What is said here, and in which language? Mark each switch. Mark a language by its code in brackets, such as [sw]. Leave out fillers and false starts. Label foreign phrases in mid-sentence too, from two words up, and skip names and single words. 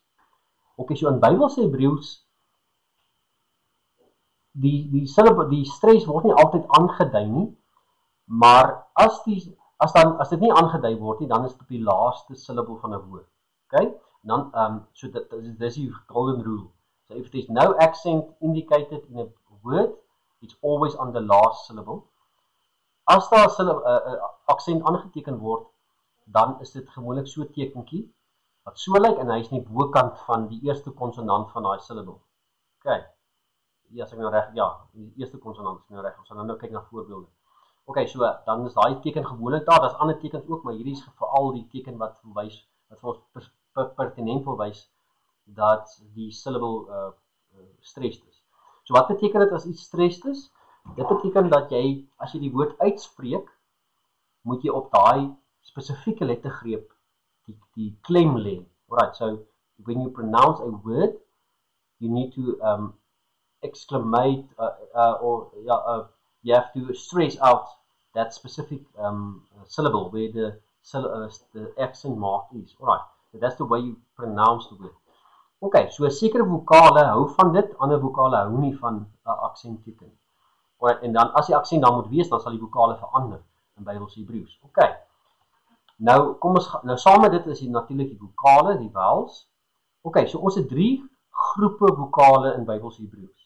[af] Okay, so in Bybelse Hebreëus die stres word nie altyd aangedui nie, maar as dit nie aangedui word nie, dan is dit op die laaste syllable van 'n woord. Okay? Dan so dis die [en] golden rule. So if there's no accent indicated in a word, it's always on the last syllable. [af] as daar 'n aksent aangeteken word, dan is dit gewoonlik so 'n tekentjie wat so lyk en hy is nie bokant van die eerste konsonant van daai syllable. OK. Ja, as ek nou reg, ja, die eerste konsonant is nou reg. Ons gaan nou kyk na voorbeelde. OK, so dan is daai teken gewoonlik daar. Daar's ander tekens ook, maar hierdie is veral die teken wat wys wat vir ons pertinent wil wys dat die [en] syllable stressed [af] is. So wat beteken dit as iets stressed is? Dit beteken dat jy, as jy die woord uitspreek, moet jy op daai spesifieke lettergreep die klem lê. [en] Alright, so when you pronounce a word, you need to exclamate or you have to stress out that specific syllable where the accent mark is. Alright, so that's the way you pronounce the word. [af] Okay, so sekere vokale hou van dit, ander vokale hou nie van 'n aksentteken. Alright, en dan as die aksent dan moet wees, dan sal die vokale verander in Bybels Hebreëus. Okay. Nou kom ons nou saam met dit is die natuurlik die vokale, die vowels. Okay, so ons het 3 groepe vokale in Bybels Hebreëus.